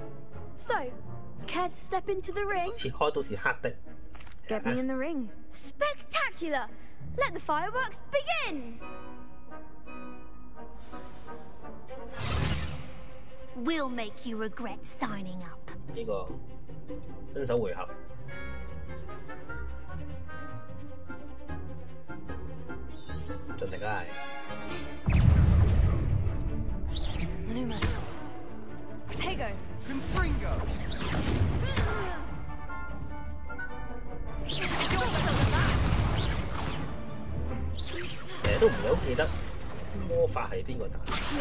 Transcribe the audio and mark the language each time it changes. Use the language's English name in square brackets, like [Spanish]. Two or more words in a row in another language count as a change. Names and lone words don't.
[English] So, care to step into the ring? Get me in the ring. Spectacular! Let the fireworks begin! We'll make you regret signing up. [Cantonese] 呢個新手回合。盡力啊！ Lumos. Protego. Confringo. 成日都唔係好記得魔法係邊個打。